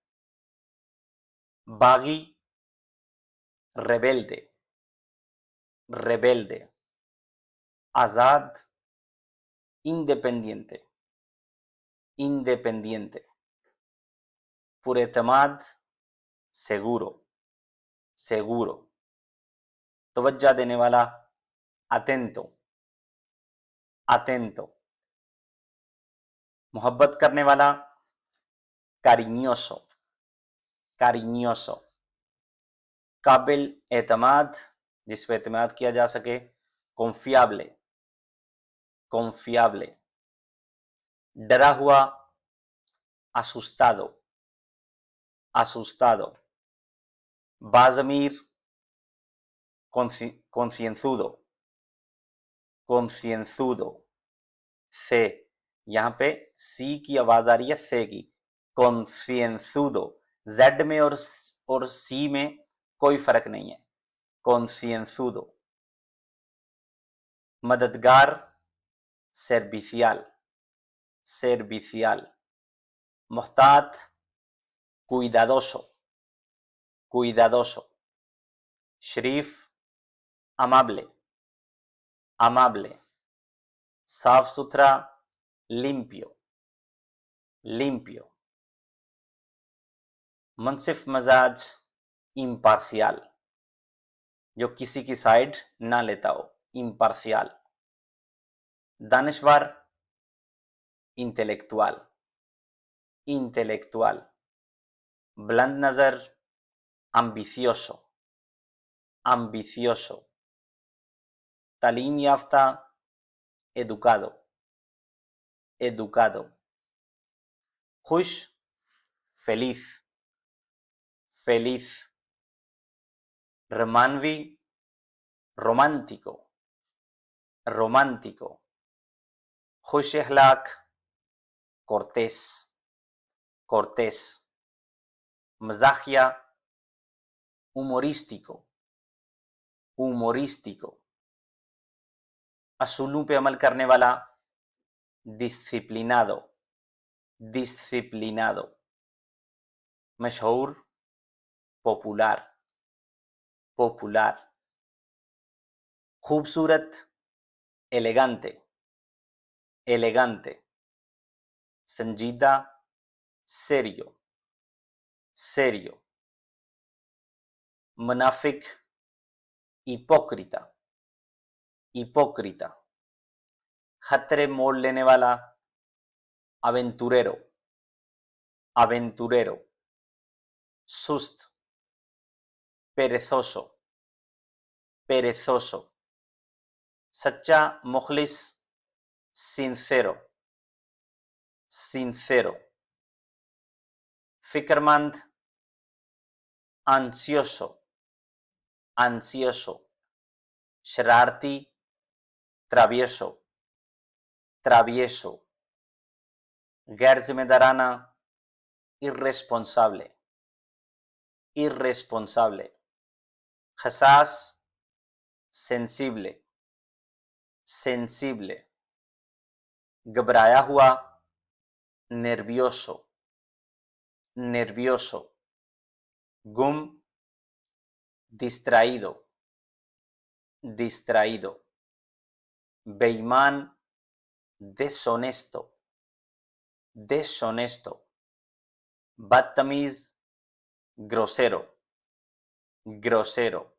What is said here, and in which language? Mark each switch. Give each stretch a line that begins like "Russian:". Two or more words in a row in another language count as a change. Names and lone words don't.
Spanish: बागी, rebelde, rebelde. आजाद, independiente, independiente. पुरेतमाद, seguro, seguro.
Urdu: توجہ دینے والا,
Spanish: atento, atento.
Urdu: محبت کرنے والا,
Spanish: cariñoso, cariñoso.
Urdu: قابل اعتماد، جس پر اعتماد کیا جا سکے,
Spanish: confiable, confiable.
Urdu: ڈرا ہوا,
Spanish: asustado, asustado. बाज़मीर, concienzudo, concienzudo.
Urdu: سے، یہاں پہ سی کی آواز آ رہی ہے سے کی.
Spanish: concienzudo.
Urdu: زیڈ میں اور سی میں کوئی فرق نہیں ہے.
Spanish: concienzudo. मददगार, servicial, servicial. मोहतात, cuidadoso, cuidadoso. शरीफ, amable, amable. साफ सुथरा, limpio, limpio.
Urdu: منصف مزاج, imparcial, جو کسی کی سائیڈ نہ لیتا ہو, imparcial.
Spanish: दानिशवर, intelectual, intelectual.
Urdu: بلند نظر,
Spanish: ambicioso, ambicioso.
Urdu: تعلیم یافتہ,
Spanish: educado, educado. खुश, feliz, feliz. रमानवी, romántico, romántico.
Urdu: خوش اخلاق,
Spanish: cortés, cortés, मजाकिया, humorístico, humorístico,
Urdu: اصولوں پہ عمل کرنے والا,
Spanish: disciplinado, disciplinado, मशहूर, popular, popular, खूबसूरत, elegante, elegante, संजीदा, serio, serio, मुनाफिक, hipócrita, hipócrita,
Urdu: خطرے مول لینے والا,
Spanish: aventurero, aventurero, सुस्त, perezoso, perezoso,
Urdu: سچا، مخلص,
Spanish: sincero, sincero, फिक्रमंद, ansioso, ansioso, शरारती, travieso, travieso,
Urdu: غیر ذمہ دارانہ,
Spanish: irresponsable, irresponsable, हसास, sensible, sensible,
Urdu: گھبرایا ہوا,
Spanish: nervioso, nervioso, गुम, distraído, distraído, बेईमान, deshonesto, deshonesto, बदतमीज, grosero, grosero,